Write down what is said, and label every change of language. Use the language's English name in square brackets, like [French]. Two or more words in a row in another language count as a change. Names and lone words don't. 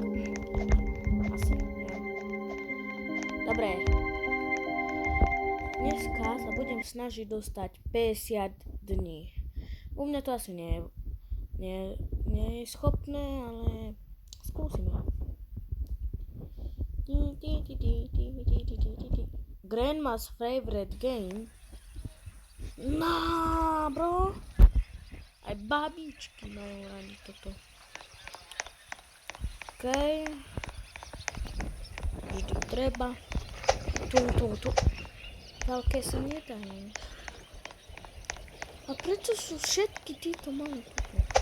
[Slovak] Asi, neviem. Dobre. Dneska sa budem snažiť dostať 50 dní. U mňa to asi nie je schopné, ale skúsime. [English] Grandma's favorite game. No, bro. [Slovak] Aj babičky majú radi toto. Okej. Vždy treba. Tu. Veľké sa nedajú. A prečo sú všetky títo malé tuto?